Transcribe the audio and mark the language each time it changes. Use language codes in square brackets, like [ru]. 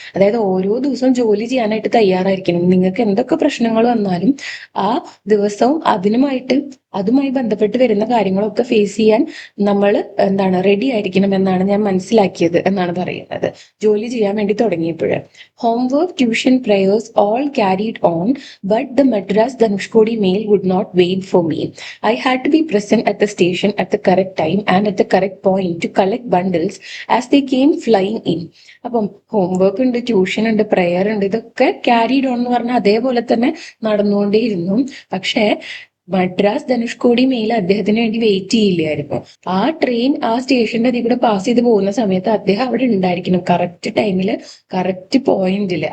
[ml] അതായത് ഓരോ ദിവസവും ജോലി ചെയ്യാനായിട്ട് തയ്യാറായിരിക്കണം. നിങ്ങൾക്ക് എന്തൊക്കെ പ്രശ്നങ്ങൾ വന്നാലും ആ ദിവസവും അതുമായി ബന്ധപ്പെട്ട് വരുന്ന കാര്യങ്ങളൊക്കെ ഫേസ് ചെയ്യാൻ നമ്മൾ എന്താണ് റെഡി ആയിരിക്കണം എന്നാണ് ഞാൻ മനസ്സിലാക്കിയത് എന്നാണ് പറയുന്നത് ജോലി ചെയ്യാൻ വേണ്ടി തുടങ്ങിയപ്പോൾ. [en] Homework, tuition, prayers all carried on, but the Madras Dhanushkodi mail would not wait for me. I had to be present at the station at the correct time and at the correct point to collect bundles as they came flying in. [ml] അപ്പം homework ഉണ്ട്, tuition ഉണ്ട്, prayer ഉണ്ട്, ഇതൊക്കെ carried on എന്ന് പറഞ്ഞാൽ അതേപോലെ തന്നെ നടന്നുകൊണ്ടേയിരുന്നു. പക്ഷേ മദ്രാസ് ധനുഷ്കോടി മെയിൽ അദ്ദേഹത്തിന് വേണ്ടി വെയിറ്റ് ചെയ്യില്ലായിരുന്നു. ആ ട്രെയിൻ ആ സ്റ്റേഷന്റെ അതിൽ കൂടെ പാസ് ചെയ്ത് പോകുന്ന സമയത്ത് അദ്ദേഹം അവിടെ ഉണ്ടായിരിക്കണം, കറക്റ്റ് ടൈമില് കറക്റ്റ് പോയിന്റില്.